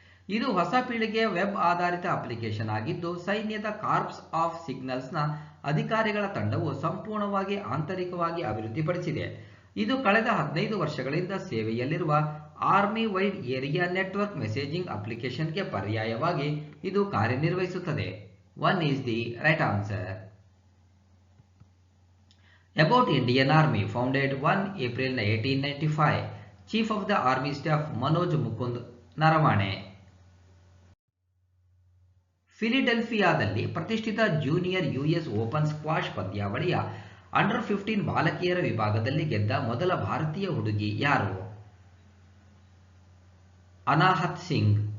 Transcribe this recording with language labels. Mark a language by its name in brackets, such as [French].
[Kannada] ಇದು ಹೊಸ ಪೀಳಿಗೆಯ ವೆಬ್ ಆಧಾರಿತ ಅಪ್ಲಿಕೇಶನ್ ಆಗಿದ್ದು, ಸೈನ್ಯದ ಕಾರ್ಪ್ಸ್ ಆಫ್ ಸಿಗ್ನಲ್ಸ್ನ ಅಧಿಕಾರಿಗಳ ತಂಡವು ಸಂಪೂರ್ಣವಾಗಿ ಆಂತರಿಕವಾಗಿ ಅಭಿವೃದ್ಧಿಪಡಿಸಿದೆ. ಇದು ಕಳೆದ 15 ವರ್ಷಗಳಿಂದ ಸೇವೆಯಲ್ಲಿರುವ army wide area network messaging ಅಪ್ಲಿಕೇಶನ್ಗೆ ಪರ್ಯಾಯವಾಗಿ ಇದು ಕಾರ್ಯನಿರ್ವಹಿಸುತ್ತದೆ. [English] 1 is the right answer. About Indian Army, founded 1 April 1895. Chief of the Army Staff Manoj Mukund Naravane. [Kannada] ಫಿಲಿಡೆಲ್ಫಿಯಾದಲ್ಲಿ ಪ್ರತಿಷ್ಠಿತ ಜೂನಿಯರ್ US ಓಪನ್ ಸ್ಕ್ವಾಷ್ ಪಂದ್ಯಾವಳಿಯ ಅಂಡರ್ 15 ಬಾಲಕಿಯರ ವಿಭಾಗದಲ್ಲಿ ಗೆದ್ದ ಮೊದಲ ಭಾರತೀಯ ಹುಡುಗಿ ಯಾರು? ಅನಾಹತ್ ಸಿಂಗ್.